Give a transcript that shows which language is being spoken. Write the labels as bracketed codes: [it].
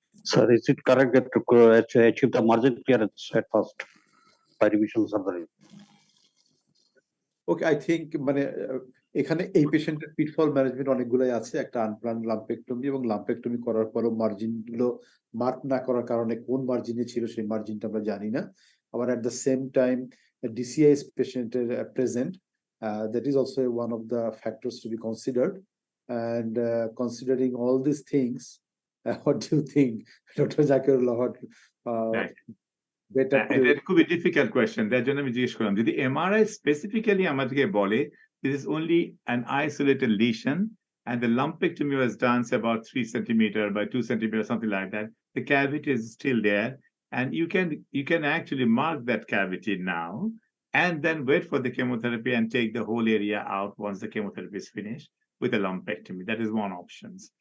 [en] Sir, is it correct that to achieve the margin clearance at first by revision surgery? Okay, I think [bn] মানে এখানে এই পেশেন্টের পিটফল management অনেকগুলাই আছে। একটা আনপ্লান লাম্পেক্টমি এবং লাম্পেক্টমি করার পরও মার্জিন গুলো মার্ক না করার কারণে কোন মার্জিনে ছিল সেই মার্জিনটা আমরা জানি না। [en] আবার at the same time DCIS পেশেন্টের present, that is also one of the factors to be considered. And considering all these things, what do you think, Dr. Zakirullah? It could be a difficult question. [bn] তার জন্য আমি জিজ্ঞেস করলাম, যদি [en] MRI specifically [bn] আমাদেরকে বলে [en] this is only an isolated lesion and the lumpectomy was done say about 3 centimeter by 2 centimeter, something like that, the cavity is still there, and you can actually mark that cavity now and then wait for the chemotherapy and take the whole area out once the chemotherapy is finished with a lumpectomy. That is one option.